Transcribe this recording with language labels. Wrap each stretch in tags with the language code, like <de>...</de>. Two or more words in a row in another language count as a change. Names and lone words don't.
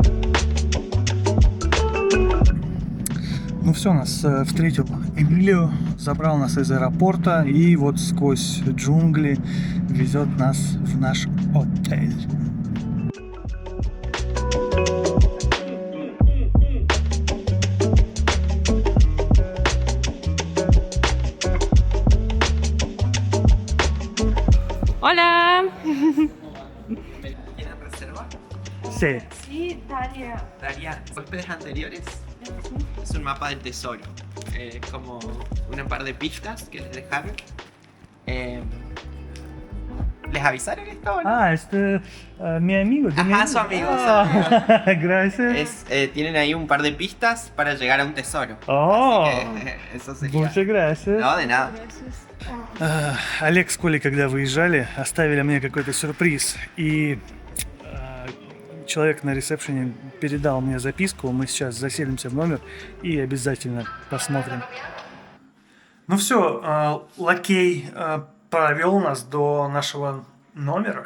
<ru>Ну все, нас встретил Эмилио забрал нас из аэропорта и вот сквозь джунгли везет нас в наш отель.</ru> <es>Hola. ¿Tienen reserva? Sí. Sí, Dalia. Daría huéspedes anteriores. Es un mapa del tesoro. Como un par de pistas que les dejaron. ¿Les avisaron esto o no? Это mi amigo. Ajá, su amigo. Gracias. Tienen ahí un par de pistas para llegar a un tesoro. О, Así que, eso sería. muchas gracias. No, de nada.</es> <ru>Олег с Колей, когда выезжали, оставили мне какой-то сюрприз. И человек на ресепшене передал мне записку. Мы сейчас заселимся в номер и обязательно посмотрим. Ну все, лакей провел нас до нашего номера.</ru>